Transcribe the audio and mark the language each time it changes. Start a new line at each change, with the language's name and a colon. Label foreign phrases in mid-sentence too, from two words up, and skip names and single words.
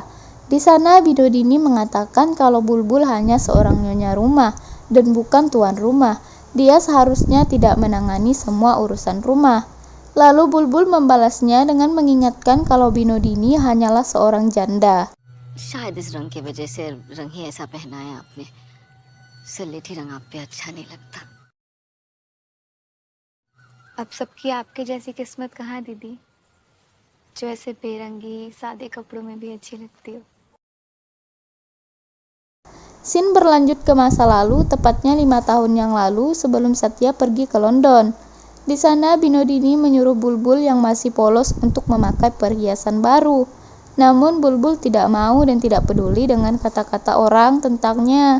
Indonesian: Di sana Binodini mengatakan kalau Bulbul hanya seorang nyonya rumah dan bukan tuan rumah. Dia seharusnya tidak menangani semua urusan rumah. Lalu Bulbul membalasnya dengan mengingatkan kalau Binodini hanyalah seorang janda.
Hindi: शायद इस रंग की वजह से रंग ही ऐसा पहना है आपने. स्लेटी रंग आप पे अच्छा नहीं लगता. अब सबकी आपके जैसी किस्मत कहाँ दीदी, जो ऐसे बेरंगी सादे कपड़ों में भी अच्छी लगती हो.
Indonesian: Scene berlanjut ke masa lalu, tepatnya 5 tahun yang lalu sebelum Satya pergi ke London. Di sana Binodini menyuruh Bulbul yang masih polos untuk memakai perhiasan baru. Namun Bulbul tidak mau dan tidak peduli dengan kata-kata orang tentangnya.